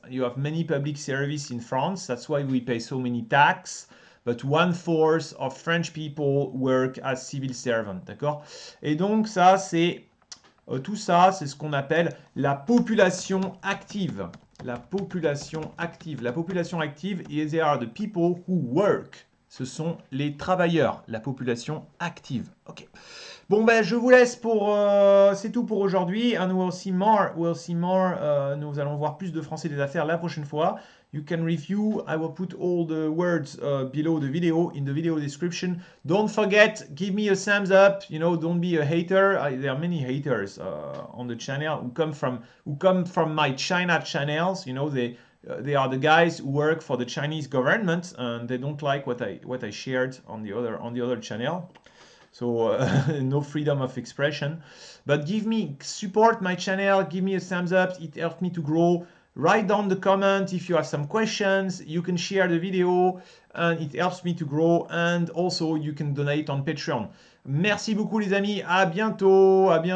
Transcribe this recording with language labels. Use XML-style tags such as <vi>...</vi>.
<en>You have many public service in France. That's why we pay so many tax. But 1/4 of French people work as civil servants,</en> <fr>d'accord? Et donc ça, c'est tout ça, c'est ce qu'on appelle la population active. La population active,</fr> <en>they are the people who work.</en> <fr>Ce sont les travailleurs, la population active. Ok. Bon ben je vous laisse pour c'est tout pour aujourd'hui.</fr> <en>And we'll see more.</en> <fr>Nous allons voir plus de français des affaires la prochaine fois.</fr> <en>You can review. I will put all the words below the video in the video description. Don't forget, give me a thumbs up. You know, don't be a hater. There are many haters on the channel who come from my China channels. You know, they are the guys who work for the Chinese government and they don't like what I shared on the other channel. So no freedom of expression. But support my channel, give me a thumbs up, it helps me to grow. Write down the comment if you have some questions. You can share the video and it helps me to grow. And also you can donate on Patreon.</en> <fr>Merci beaucoup les amis, à bientôt.</fr>